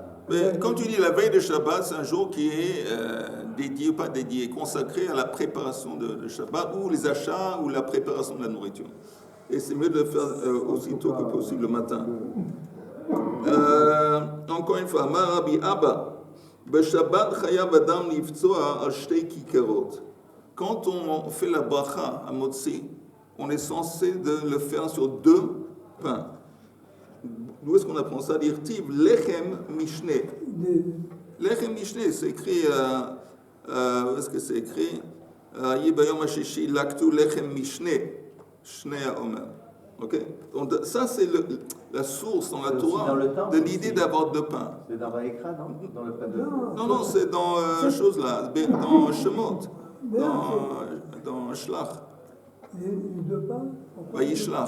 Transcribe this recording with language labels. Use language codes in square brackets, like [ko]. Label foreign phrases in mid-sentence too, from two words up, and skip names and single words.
[fr] Mais comme tu dis, la veille de Shabbat, c'est un jour qui est dédié, pas dédié, consacré à la préparation de Shabbat, ou les achats, ou la préparation de la nourriture. Et c'est mieux de le faire aussitôt que possible le matin. Encore une fois, [he] רבי אבא בשבת חייב אדם לבצוע על שתי ככרות. [fr] Quand on fait la bracha à Motzi, on est censé de le faire sur 2 pains. D'où est-ce qu'on apprend ça? [he] דכתיב לחם משנה. לחם משנה, [fr] c'est écrit, où est-ce que c'est écrit? [he] ויהי ביום השישי לקטו לחם משנה שני העומר. [fr] Ok? Donc ça c'est la source dans la Torah de l'idée d'avoir 2 pains. C'est dans Vaïkra, non? Dans le pain de... Non, c'est dans chose là, dans Shemot, dans Shlach. Les 2 pains? Vaïshlach.